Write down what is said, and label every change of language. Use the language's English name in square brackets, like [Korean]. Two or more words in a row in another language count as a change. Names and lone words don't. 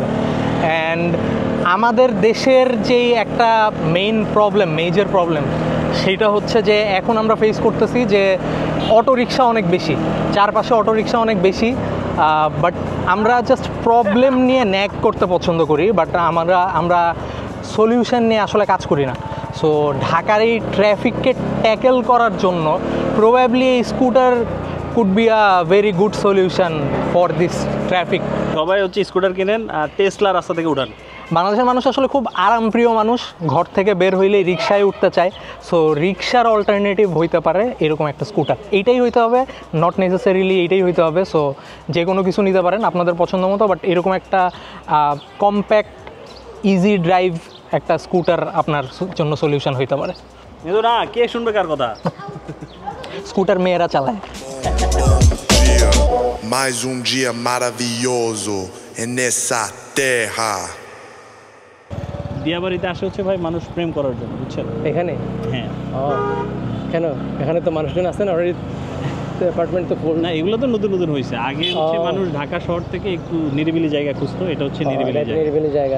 [Bangla] অ্যান্ড আমাদের দেশের যেই একটা [English] major problem [Bangla] সেটা হচ্ছে যে এখন আমরা ফেস করতেছি যে অটোরিকশা অনেক বেশি, চারপাশে অটোরিকশা অনেক বেশি। বাট আমরা [English] just problem [Bangla] নিয়ে ন্যাক করতে পছন্দ করি, বাট আমরা সলিউশন নিয়ে আসলে কাজ করি না। সো ঢাকার এই ট্রাফিককে ট্যাকেল করার জন্য প্রবাবলি এই স্কুটার [English] could be a very good solution for this traffic. [Bangla] সবাই হচ্ছে স্কুটার কিনেন আর টেসলা রাস্তা থেকে উঠান। বাংলাদেশের মানুষ আসলে খুব আরামপ্রিয় মানুষ, ঘর থেকে বের হইলেই রিক্সায় উঠতে চায়। সো রিক্সার অল্টারনেটিভ হইতে পারে এরকম একটা স্কুটার, এইটাই হইতে হবে, [English] not necessarily [Bangla] এইটাই হইতে হবে। সো যে কোনো কিছু নিতে পারেন আপনাদের পছন্দ মতো, বাট এরকম একটা [English] compact easy drive [Bangla] একটা স্কুটার আপনার জন্য সলিউশন হইতে পারে। কিন্তু না, কে শুনবে কার কথা? স্কুটার মেয়েরা চালায়। [Portuguese] Dia, mais dia maravilhoso nessa terra. [Bangla] দিয়াবাড়িতে আসে হচ্ছে ভাই মানুষ প্রেম করার জন্য, বুঝছেন? এখানে হ্যাঁ। কেন? এখানে তো মানুষজন আছে না অলরেডি, অ্যাপার্টমেন্ট তো ফুল। না, এগুলো তো নতুন নতুন হয়েছে। আগে হচ্ছে মানুষ ঢাকা শহর থেকে একটু নিরিবিলি জায়গা খুঁজতো, এটা হচ্ছে নিরিবিলি জায়গা।